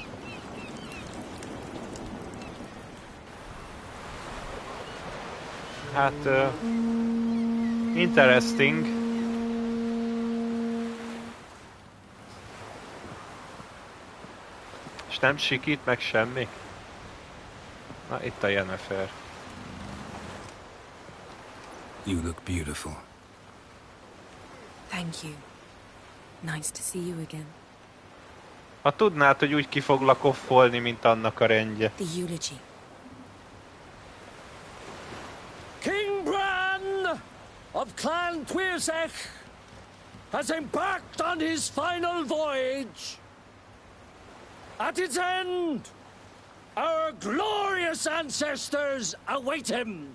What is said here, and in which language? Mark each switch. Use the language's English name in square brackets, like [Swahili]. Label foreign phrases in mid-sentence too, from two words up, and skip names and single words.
[Hungarian] Hát... interesting. És nem sikít meg semmi? Na, itt a Yennefer. [English] You look beautiful. Thank you. Nice to see you again. [Hungarian] Ha tudnád, hogy úgy ki foglak offolni, mint annak a rendje. [English] The eulogy. King Bran of Clan Tuirsech has embarked on his final voyage. At its end, our glorious ancestors await him.